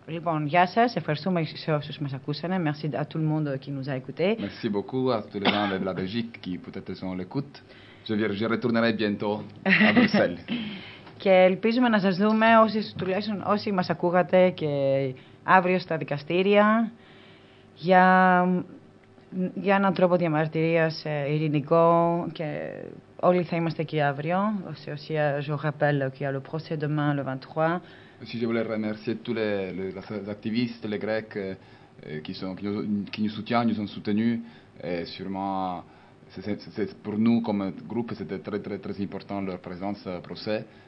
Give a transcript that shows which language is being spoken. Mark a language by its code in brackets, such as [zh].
[el] Λοιπόν, γεια σας, ευχαριστούμε σε όσους μας ακούσανε. [fr] Merci à tout le monde qui nous a écouté. Merci beaucoup à tous les gens de la Belgique qui peut-être sont à l'écoute. Je retournerai bientôt à Bruxelles. [el] Και ελπίζουμε να σας δούμε όσοι μας ακούγατε και αύριο στα δικαστήρια για έναν τρόπο διαμαρτυρίας ειρηνικό και όλοι θα είμαστε εκεί αύριο. Σε ουσία, [fr] je rappelle qu'il y a le procès demain, le 23. Aussi, je voulais remercier tous les activistes, les Grecs qui nous soutiennent, nous ont soutenus. Et sûrement, c'est pour nous comme groupe, c'était très, très, très important leur présence au procès.